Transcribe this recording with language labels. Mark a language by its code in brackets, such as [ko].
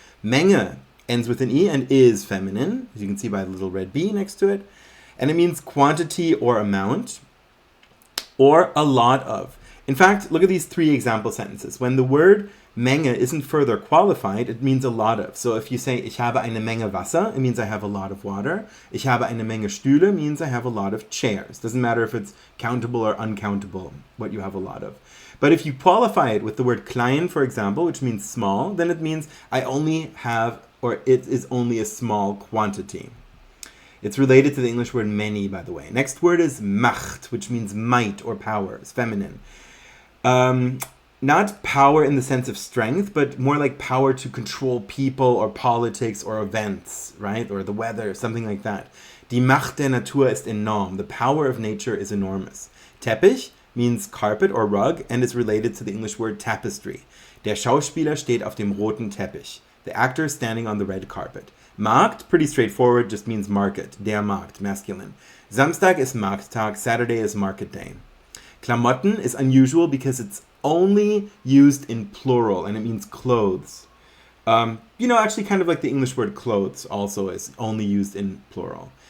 [en] Menge ends with an E and is feminine, as you can see by the little red B next to it, and it means quantity or amount, or a lot of. In fact, look at these three example sentences. When the word Menge isn't further qualified, it means a lot of. So if you say, [de] ich habe eine Menge Wasser, [en] it means I have a lot of water. [de] Ich habe eine Menge Stühle [en] means I have a lot of chairs. Doesn't matter if it's countable or uncountable, what you have a lot of. But if you qualify it with the word klein, for example, which means small, then it means I only have, or it is only a small quantity. It's related to the English word many, by the way. Next word is Macht, which means might or power. It's feminine. Not power in the sense of strength, but more like power to control people or politics or events, right? Or the weather, something like that. [de] Die Macht der Natur ist enorm. [en] The power of nature is enormous. Teppich means carpet or rug and is related to the English word tapestry. [de] Der Schauspieler steht auf dem roten Teppich. [en] The actor is standing on the red carpet. Markt, pretty straightforward, just means market. Der Markt, masculine. [de] Samstag is Markttag. [en] Saturday is market day. Klamotten is unusual because it's only used in plural, and it means clothes. Actually kind of like the English word clothes also is only used in plural.